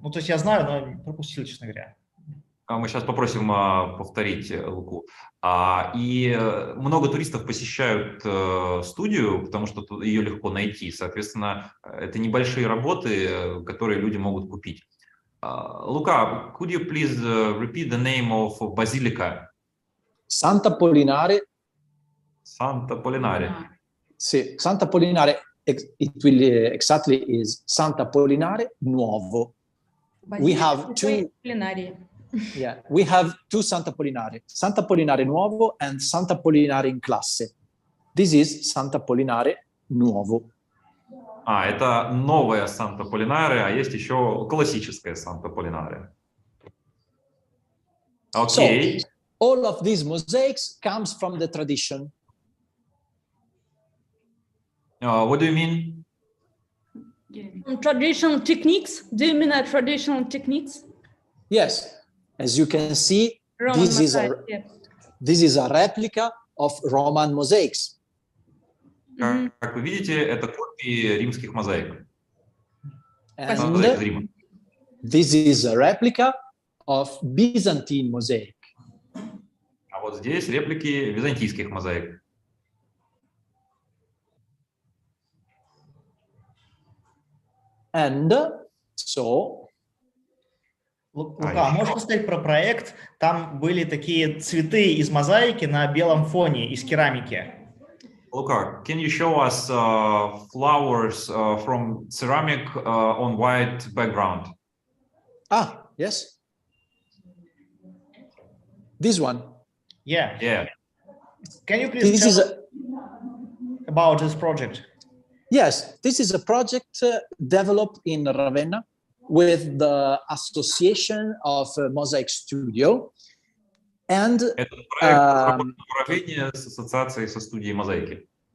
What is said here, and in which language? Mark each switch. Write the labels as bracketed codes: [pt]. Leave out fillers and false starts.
[ru] Ну, то есть я знаю, но пропустил, честно говоря. Мы сейчас попросим повторить Луку. И много туристов посещают студию, потому что ее легко найти. Соответственно, это небольшие работы, которые люди могут купить. [en] Luca, could you please repeat the name of Basilica? Santa Apollinare. Santa Apollinare. Sì, Santa Apollinare, it will exactly is Santa Apollinare Nuovo. We have two. Yeah, we have two Santa Apollinare, Santa Apollinare Nuovo and Santa Apollinare in classe. This is Santa Apollinare Nuovo. [ru] Это новая Санта Апполинаре, а есть еще классическая Санта Апполинаре. [en] Okay. So, all of these mosaics comes from the tradition. What do you mean? Traditional techniques? Do you mean traditional techniques? Yes. As you can see, this is a replica of Roman mosaics. [ru] Как вы видите, это копии римских мозаик. [en] And this is a replica of Byzantine mosaic. [ru] А вот здесь реплики византийских мозаик. [en] And so... [ru] Лука, можешь рассказать про проект? Там были такие цветы из мозаики на белом фоне, из керамики. [en] Luca, can you show us flowers from ceramic on white background? Yes. This one. Yeah. Yeah. Can you please tell about this project? Yes, this is a project developed in Ravenna with the Association of Mosaic Studio. And [ru] Это проект разработан в Равенне с ассоциацией со студией мозаики.